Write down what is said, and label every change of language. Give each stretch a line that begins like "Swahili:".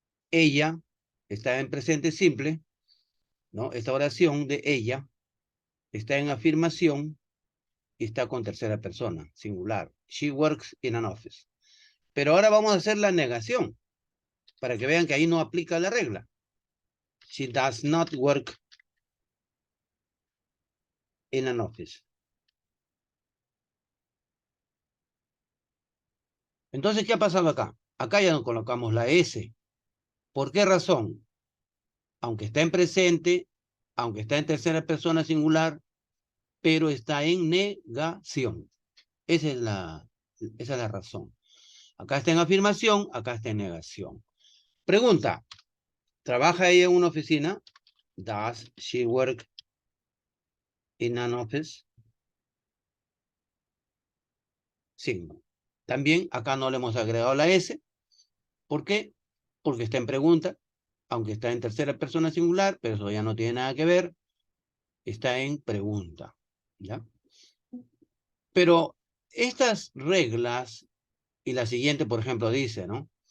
Spanish: Ella está en presente simple, ¿no? Esta oración de ella está en afirmación y está con tercera persona, singular.
English: She works in an office.
Spanish: Pero ahora vamos a hacer la negación, para que vean que ahí no aplica la regla.
English: She does not work in an office.
Spanish: Entonces, ¿qué ha pasado acá? Acá ya no colocamos la S. ¿Por qué razón? Aunque está en presente, aunque está en tercera persona singular, pero está en negación. Esa es la razón. Acá está en afirmación, acá está en negación. Pregunta, ¿trabaja ella en una oficina?
English: Does she work in an office?
Spanish: Sí. También acá no le hemos agregado la S. ¿Por qué? Porque está en pregunta, aunque está en tercera persona singular, pero eso ya no tiene nada que ver. Está en pregunta, ¿ya? Pero estas reglas, y la siguiente, por ejemplo, dice, ¿no?